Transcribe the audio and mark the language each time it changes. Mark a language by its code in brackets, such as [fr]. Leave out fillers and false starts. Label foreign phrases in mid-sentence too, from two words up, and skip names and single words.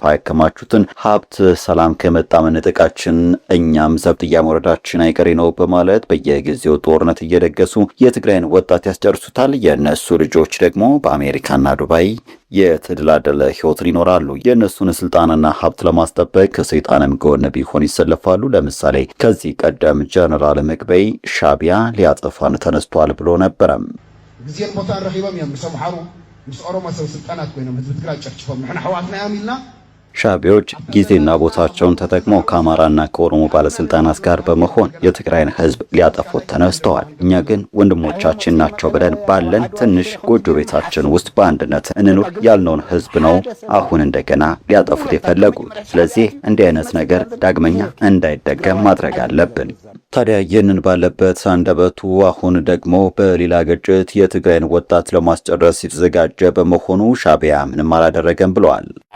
[am] ያከማቹትን ሀብት ሰላም ከመጣ መነጠቃችን እኛም ዘብጥያ መውረዳችን አይቀሬ ነው በማለት በየጊዜው ጦርነት እየደገሱ የትግራይን ወጣት ያስጨርሱታል። የእነሱ ልጆች ደግሞ በአሜሪካና ዱባይ የተደላደለ ህይወትን ይኖራሉ። የእነሱን ስልጣንና ሀብት ለማስጠበቅ ከሰይጣንም ጎን ቢሆን ይሰለፋሉ። ለምሳሌ ከዚህ ቀደም ጀነራል ምግበይ ሻዕቢያ ሊያጠፋን ተነስቷል ብሎ ነበረ። [ti] ጊዜን ቦታ ረኺቦም እዮም ሰምሓሩ ምስ ኦሮሞ ሰብ ስልጣናት ኮይኖም ህዝብ ትግራይ ጨፍጭፎም ንሕና ሕዋትና እዮም ኢልና [am] ሻዕቢያዎች ጊዜና ቦታቸውን ተጠቅመው ከአማራና ከኦሮሞ ባለስልጣናት ጋር በመሆን የትግራይን ህዝብ ሊያጠፉት ተነስተዋል። እኛ ግን ወንድሞቻችን ናቸው ብለን ባለን ትንሽ ጎጆ ቤታችን ውስጥ በአንድነት እንኑር ያልነውን ህዝብ ነው አሁን እንደገና ሊያጠፉት የፈለጉት። ስለዚህ እንዲህ አይነት ነገር ዳግመኛ እንዳይደገም ማድረግ አለብን። ታዲያ ይህንን ባለበት አንደበቱ አሁን ደግሞ በሌላ ግጭት የትግራይን ወጣት ለማስጨረስ የተዘጋጀ በመሆኑ ሻዕቢያ ምንም አላደረገም ብለዋል።